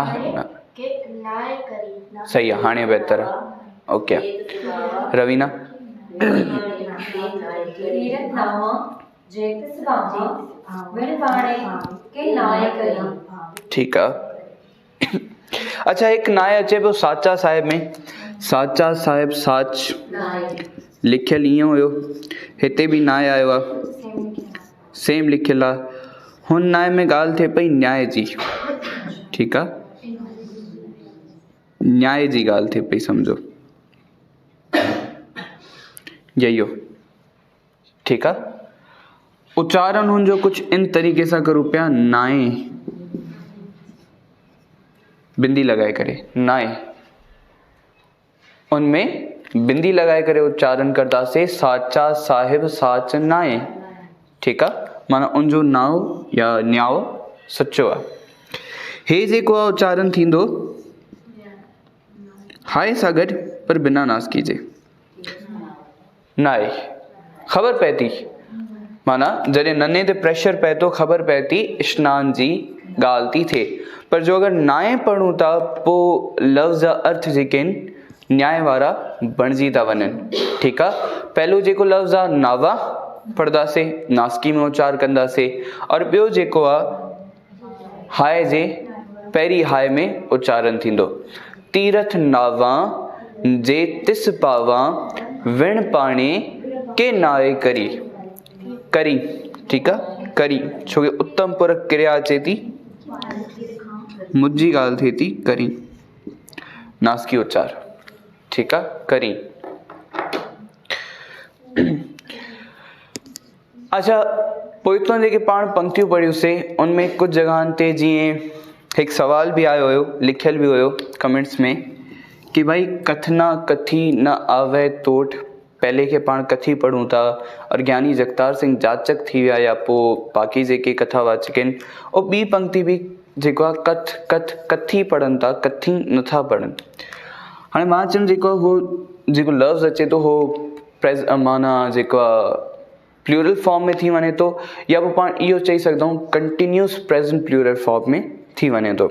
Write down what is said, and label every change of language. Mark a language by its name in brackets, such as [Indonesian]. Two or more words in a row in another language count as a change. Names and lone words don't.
[Punjabi] ਕੇ ਨਾਏ ਕਰੀ। [Hindi] सही है। हाणे बेहतर है। ओके। रवीना [Punjabi] ਤੀਰਥ ਨਾਵਾ ਜੇ ਤਿਸ ਬਾਵਾ ਵਿਣ ਬਾਣੇ ਕੇ ਨਾਏ ਕਰੀ। [Hindi] ठीक है। [Sindhi] अच्छा, एक नाए अचे पियो [Punjabi] ਸਾਚਾ ਸਾਹਿਬ [Sindhi] में। [Punjabi] ਸਾਚਾ ਸਾਹਿਬ ਸਾਚ [Sindhi] लिखियल ईअं हुयो, हिते बि नाए आयो आहे, सेम लिखियल आहे। हुन नाए में ॻाल्हि थिए पई न्याय जी। ठीकु आहे। न्याय जी ॻाल्हि थिए पई, सम्झो यही हो। ठीकु आहे। उच्चारण हुनजो कुझु इन तरीक़े सां करूं पिया, नाए बिंदी लॻाए करे नाए, उनमें बिंदी लॻाए करे उच्चारण करदासीं [Punjabi] ਸਾਚਾ ਸਾਹਿਬ ਸਾਚ ਨਾਏ। [Sindhi] ठीकु आहे। माना उनजो नाव या न्याव सचो आहे। हे जेको आहे उच्चारण थींदो हाय सां गॾु पर बिना नासकी जे। नाए ख़बर पए थी, माना जॾहिं नन्हे ते प्रेशर पए थो ख़बर पए थी स्नान जी ॻाल्हि थी थिए। पर जो अगरि नाए पढ़ूं था पोइ लफ़्ज़ जा अर्थ जेके आहिनि न्याय वारा बणिजी था वञनि। ठीकु आहे। पहलो जेको लफ़्ज़ आहे नावा पढ़ंदासीं, नासकी में उच्चार कंदासीं, और ॿियो जेको आहे हाय जे पहिरीं हाय में उच्चारण थींदो। [Punjabi] ਤੀਰਥ ਨਾਵਾ ਜੇ ਤਿਸ ਪਾਵਾ ਵਿਣ ਪਾਣੇ ਕੇ ਨਾਏ ਕਰੀ। करी, [Sindhi] ठीकु आहे, करी छोकी उत्तम पुरख क्रिया अचे थी, मुंहिंजी ॻाल्हि थिए थी करी, नासकी उच्चार, ठीकु आहे, करी। अच्छा, पोइतों जेके पाण पंक्तियूं पढ़ियूंसीं उनमें कुछ जगहनि ते जीअं हिकु सवाल भी आयो हुयो, लिखियल भी हुयो कमेंट्स में कि भाई [Punjabi] ਕਥਨਾ ਕਥੀ ਨ ਆਵੇ ਤੋਟ, [Sindhi] पहले के पाण कथी पढ़ूं था और ज्ञानी जगतार सिंह जाचक थी विया या पोइ बाक़ी जेके कथावाचक आहिनि, और ॿी पंक्ति भी जेको आहे [Punjabi] ਕਥ ਕਥ ਕਥੀ [Sindhi] पढ़नि था, कथी नथा पढ़नि। हाणे मां चयुमि जेको लफ़्ज़ अचे थो हो माना जेको आहे [English] plural form [Sindhi] में थी वञे थो, या पोइ पाण इहो चई सघंदा आहियूं [English] continuous present plural form [Sindhi] में थी वञे थो।